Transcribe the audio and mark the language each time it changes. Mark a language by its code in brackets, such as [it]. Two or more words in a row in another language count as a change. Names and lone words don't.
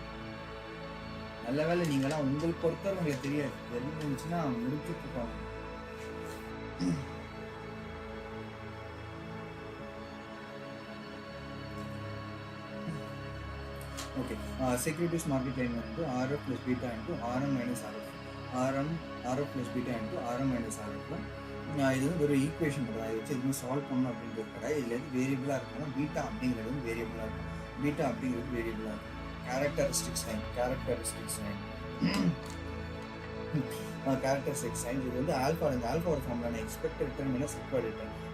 [ta] நல்ல வேலை நீங்களாம் உங்களுக்கு பொறுத்தவரை உங்களுக்கு தெரியாது, தெரிஞ்சிருந்துச்சுன்னா முடிச்சுட்டு இருப்பாங்க. [en] OK, securities market line வந்து RF plus beta into RM minus RF, RF plus beta into RM minus RF. [ta] இது வந்து ஒரு ஈக்குவேஷன் பண்ணுறேன், அதை வச்சு எதுவும் சால்வ் பண்ணணும் அப்படின்றது கிடையாது. இதில் எது வேரியபிளாக இருக்குன்னா பீட்டா அப்படிங்கிறது வந்து வேரியபிளாக இருக்கும், பீட்டா அப்படிங்கிறது வேரியபிளாக இருக்கும். [en] characteristics line [ta] இது வந்து ஆல்ஃபா, இந்த ஆல்ஃபாவோட [en] formula expected return minus required return.